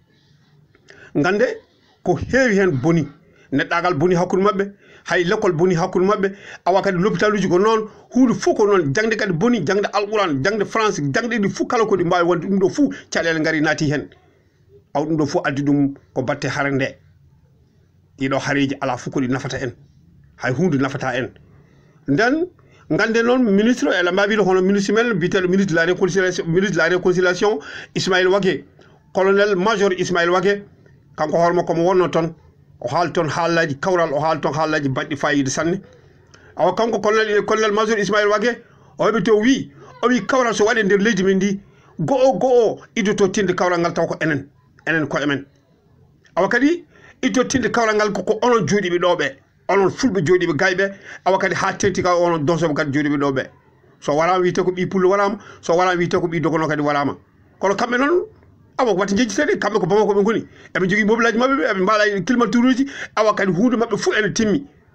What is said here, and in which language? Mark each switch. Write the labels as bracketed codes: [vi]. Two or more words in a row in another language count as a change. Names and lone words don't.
[ff] gande ko heewi hen boni neɗɗagal boni hakkude mabɓe hay l'école boni hakkude mabɓe awa kadi l'hôpital uji ko noon hunde fof ko noon jangde kadi boni jangde alquran jangde français jangde ɗi fof kala kodi mbawi wonde ɗum ɗo fof caɗele gaari naati hen aw ɗum ɗo fof addi ɗum ko batte hare nde ɗiɗo hareji ala fof koɗi nafata en hay hunde nafata en nden gande noon ministre eɗen mbawide hono ministre men biteɗo [fr] ministre de la réconciliation [ff] Ismaïla Wagué [fr] colonel major [ff] Ismaïla Wagué kanko hoorema komo wonno toon o haali toon haallaji kawral o haali toon haallaji baɗɗi fayida sanne awa kanko [fr] colonel major [ff] Ismaïla Wagué o heɓi to o wi kawral so waɗe nder leydi men ndi go iddoto tinde kawral ngal taw ko enen koye men awa kadi iddoto tinde kawral ngal koko onon jooɗiɓe ɗo ɓe onon fulɓe jooɗiɓe gayɓe awa kadi ha tenti ka onon donsoɓe kadi jooɗiɓe ɗo ɓe so warama wiyete ko ɓi pullo warama so warama wiyete ko ɓi dogono kadi warama kono kamɓe noon awa watta jejjitede kamɓe ko Bamako ɓe goni eɓe jogui mobilaji mabɓe eɓe mbaɗa climature uji awa kadi hunde mabɓe foof ene timmi